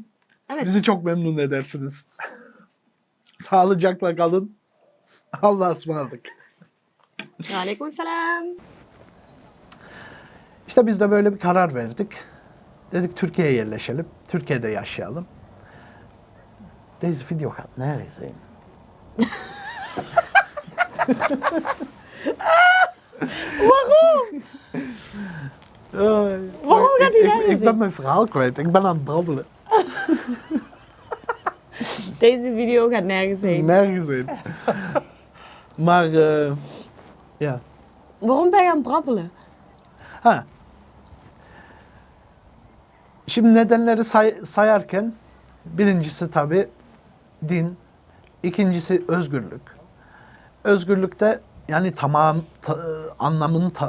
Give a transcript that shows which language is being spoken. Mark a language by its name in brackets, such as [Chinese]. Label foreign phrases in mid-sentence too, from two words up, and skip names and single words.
[Turkish] Evet. Bizi çok memnun edersiniz. Sağlıcakla kalın. Allah'a ısmarladık. Aleykümselam. İşte biz de böyle bir karar verdik. Dedik Türkiye'ye yerleşelim. Türkiye'de yaşayalım. [Dutch] Deze video gaat nergens heen. Waarom? Waarom gaat hij nergens Ik ben heen? mijn verhaal kwijt. Ik ben aan het brabbelen. Deze video gaat nergens heen. Nergens heen. Maar ja. Waarom ben je aan het brabbelen? Ha. [Turkish] Şimdi nedenleri sayarken birincisi tabii din, ikincisi özgürlük. Özgürlükte yani anlamını